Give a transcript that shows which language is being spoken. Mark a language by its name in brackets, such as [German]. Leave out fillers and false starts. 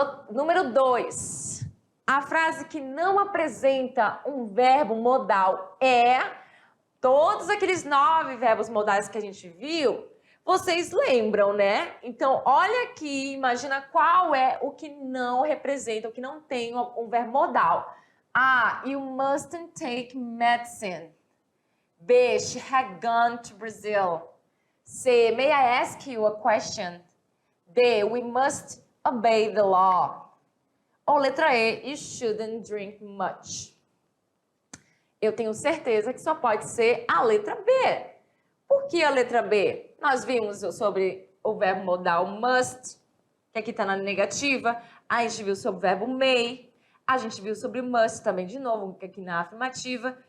[Portuguese] Número 2. A frase que não apresenta um verbo modal é todos aqueles 9 verbos modais que a gente viu. Vocês lembram, né? Então, olha aqui, imagina qual é o que não representa, o que não tem um verbo modal. A. [English] You mustn't take medicine. B. She had gone to Brazil. C. May I ask you a question? D. We must obey the law. [Portuguese] Ou letra E. [English] You shouldn't drink much. [Portuguese] Eu tenho certeza que só pode ser a letra B. Por que a letra B? Nós vimos sobre o verbo modal must, que aqui está na negativa. A gente viu sobre o verbo may. A gente viu sobre must também de novo, que aqui na afirmativa.